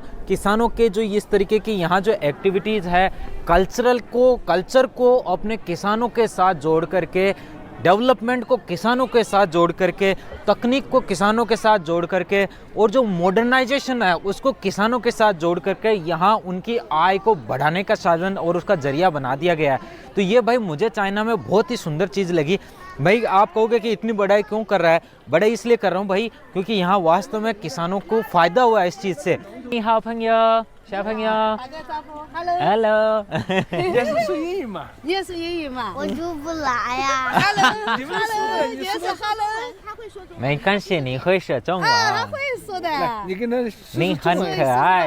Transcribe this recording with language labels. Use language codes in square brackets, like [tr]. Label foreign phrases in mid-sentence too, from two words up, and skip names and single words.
[hi] किसानों के जो इस तरीके की यहाँ जो एक्टिविटीज़ है, कल्चर को अपने किसानों के साथ जोड़ करके, डेवलपमेंट को किसानों के साथ जोड़ करके, तकनीक को किसानों के साथ जोड़ करके, और जो मॉडर्नाइजेशन है उसको किसानों के साथ जोड़ करके यहाँ उनकी आय को बढ़ाने का साधन और उसका जरिया बना दिया गया है। तो ये भाई मुझे चाइना में बहुत ही सुंदर चीज़ लगी। भाई आप कहोगे कि इतनी बड़ाई क्यों कर रहा है? बड़ाई इसलिए कर रहा हूँ भाई क्योंकि यहाँ वास्तव में किसानों को फ़ायदा हुआ है इस चीज़ से। [zh] 小朋友 ，Hello，也是顺英语嘛？也是英语嘛？我就不来呀。你们说的也是 Hello，他会说中文。没关系，你会说中文。他会说的。你跟他你很可爱，